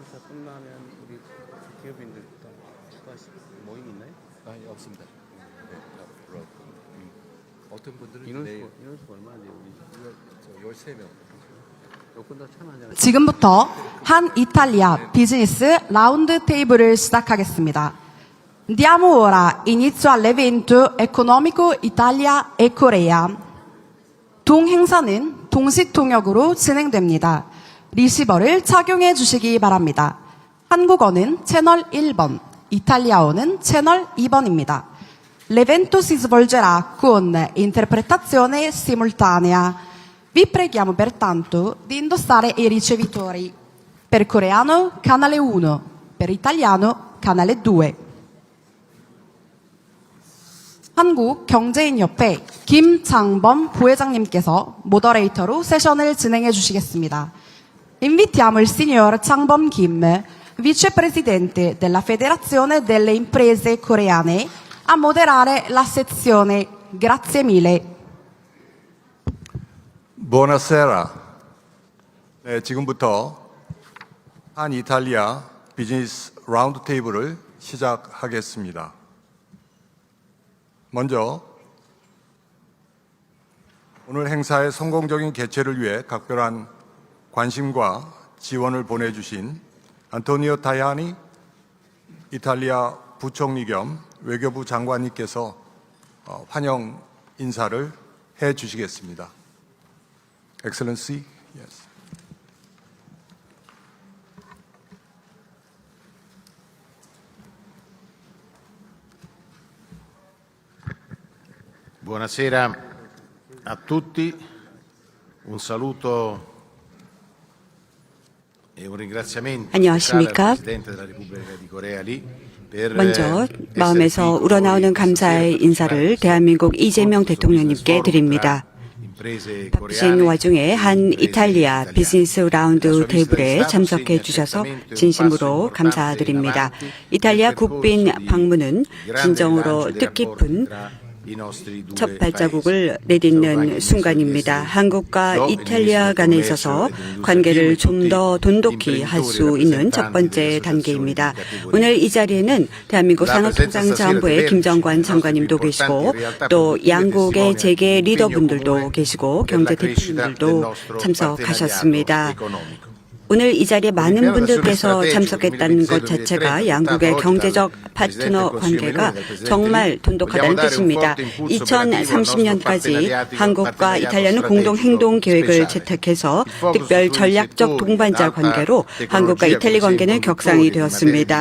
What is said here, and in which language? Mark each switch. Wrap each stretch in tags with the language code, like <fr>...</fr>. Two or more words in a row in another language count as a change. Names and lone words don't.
<ko>끝나면 우리 기업인들 또 모임 있나요? 아니 없습니다. 네, 앞으로 어떤 분들은 인원수가 얼마인데 우리 13명. 조금 더 참하잖아요. 지금부터 한 이탈리아 비즈니스 라운드 테이블을 시작하겠습니다.</ko> <it>Diamo ora inizio all'evento economico Italia e Corea.</it> <ko>동행사는 동시통역으로 진행됩니다. 리시버를 착용해 주시기 바랍니다. 한국어는 채널 1번, 이탈리아어는 채널 2번입니다.</ko> <it>L'evento si svolgerà con interpretazione simultanea. Vi preghiamo pertanto di indossare i ricevitori. Per coreano, canale 1. Per italiano, canale 2.</it> <ko>한국경제인협회 김장범 부회장님께서 모더레이터로 세션을 진행해 주시겠습니다.</ko> <it>Invitiamo il signor Changbom Kim, vicepresidente della Federazione delle Imprese Coreane, a moderare la sezione. Grazie mille. Buonasera.</it> <ko>네, 지금부터 한 이탈리아 비즈니스 라운드 테이블을 시작하겠습니다. 먼저 오늘 행사의 성공적인 개최를 위해 각별한 관심과 지원을 보내주신 안토니오 타야니 이탈리아 부총리 겸 외교부 장관님께서 환영 인사를 해 주시겠습니다.</ko> <en>Excellency, yes.</en> <it>Buonasera a tutti, un saluto e un ringraziamento speciale al</it> <ko>안녕하십니까?</ko> <it>Presidente della Repubblica di Corea Lee per</it> <ko>먼저</ko> <it>essere</it> <ko>마음에서</ko> <it>qui</it> <ko>우러나오는</ko> <it>con noi</it> <ko>감사의</ko> <it>questa</it> <ko>인사를</ko> <it>sera</it> <ko>대한민국</ko> <it>per</it> <ko>이재명</ko> <it>questo</it> <ko>대통령님께</ko> <it>business</it> <ko>드립니다.</ko> <it>forum imprese</it> <ko>바쁘신</ko> <it>coreane</it> <ko>와중에</ko> <it>e</it> <ko>한</ko> <it>imprese</it> <ko>이탈리아</ko> <it>italiane.</it> <ko>비즈니스 라운드</ko> <it>La sua visita</it> <ko>테이블에</ko> <it>di Stato</it> <ko>참석해</ko> <it>segna</it> <ko>주셔서</ko> <it>certamente un</it> <ko>진심으로</ko> <it>passo importante</it> <ko>감사드립니다.</ko> <it>in avanti</it> <ko>이탈리아</ko> <it>nel percorso</it> <ko>국빈</ko> <it>di</it> <ko>방문은</ko> <it>grande</it> <ko>진정으로</ko> <it>rilancio dei rapporti</it> <ko>뜻깊은</ko> <it>tra i nostri due</it> <ko>첫</ko> <it>paesi.</it> <ko>발자국을</ko> <it>Saluto</it> <ko>내딛는</ko> <it>anche il</it> <ko>순간입니다.</ko> <it>ministro</it> <ko>한국과</ko> <it>Lo, il</it> <ko>이탈리아</ko> <it>ministro</it> <ko>간에</ko> <it>del</it> <ko>있어서</ko> <it>Commercio e dell'Industria</it> <ko>관계를</ko> <it>e</it> <ko>좀 더</ko> <it>tutti</it> <ko>돈독히 할 수</ko> <it>imprenditori</it> <ko>있는 첫</ko> <it>rappresentanti</it> <ko>번째</ko> <it>delle associazioni</it> <ko>단계입니다.</ko> <it>di categoria.</it> <ko>오늘 이 자리에는 대한민국</ko> <it>La presenza</it> <ko>산업통상자원부의</ko> <it>stasera</it> <ko>김정관</ko> <it>dei vertici</it> <ko>장관님도</ko> <it>nostri</it> <ko>계시고</ko> <it>più importanti</it> <ko>또</ko> <it>realtà</it> <ko>양국의</ko> <it>produttive</it> <ko>재계</ko> <it>testimoniano</it> <ko>리더분들도</ko> <it>l'impegno</it> <ko>계시고</ko> <it>comune</it> <ko>경제</ko> <it>per la crescita del</it> <ko>대표님들도</ko> <it>nostro</it> <ko>참석하셨습니다.</ko> <it>partenariato economico.</it> <ko>오늘 이 자리에 많은 분들께서 참석했다는 것 자체가 양국의 경제적 파트너 관계가 정말 돈독하다는 뜻입니다. 2030년까지 한국과 이탈리아는 공동 행동 계획을 채택해서 특별 전략적 동반자 관계로 한국과 이탈리 관계는 격상이 되었습니다.</ko>